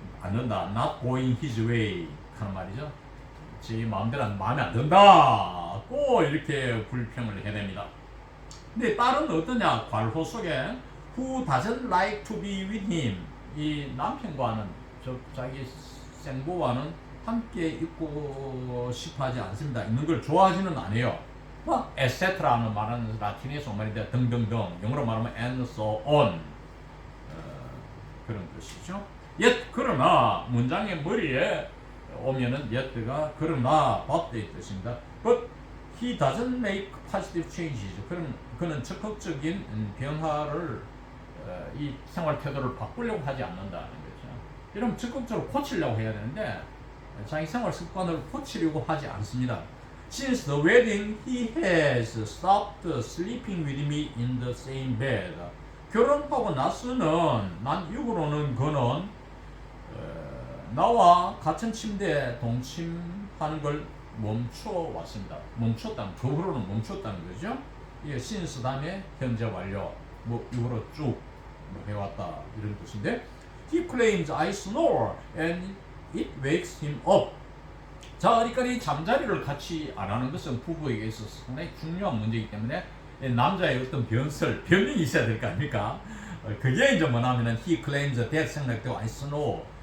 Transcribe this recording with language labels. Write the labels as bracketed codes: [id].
[en] Not going his way [ko] 하는 말이죠. 제 마음대로 마음에 안 든다. 꼭 이렇게 불평을 해냅니다. 근데 딸은 어떠냐? 괄호 속에 [en] who doesn't like to be with him. [ko] 이 남편과는 자기 생부와는 함께 있고 싶어하지 않습니다. 있는 걸 좋아하지는 않아요. 막 etc라는 말은 라틴에서 온 말인데 등등등, 영어로 말하면 [en] and so on, [ko] 그런 뜻이죠. yet 그러나 문장의 머리에 오면은 yet가 그러나 but의 뜻입니다. [en] but he doesn't make positive changes. [ko] 그는 적극적인 변화를 이 생활 태도를 바꾸려고 하지 않는다는 거죠. 이러면 적극적으로 고치려고 해야 되는데 자기 생활 습관을 고치려고 하지 않습니다. [en] Since the wedding, he has stopped sleeping with me in the same bed. [ko] 결혼하고 나서는 난 이후로는 그는 나와 같은 침대에 동침하는 걸 멈춰왔습니다. 멈췄다는, 그 후로는 멈췄다는 거죠. 이게 since 다음에 현재 완료, 뭐 이후로 쭉 해왔다 이런 뜻인데, [en] he claims I snore and it wakes him up. [ko] 자, 그러니까 이 잠자리를 같이 안 하는 것은 부부에게 있어서 상당히 중요한 문제이기 때문에 남자의 어떤 변명이 있어야 될 거 아닙니까? 그게 이제 뭐냐면은 [en] he claims that [ko] 생각되고 I snore.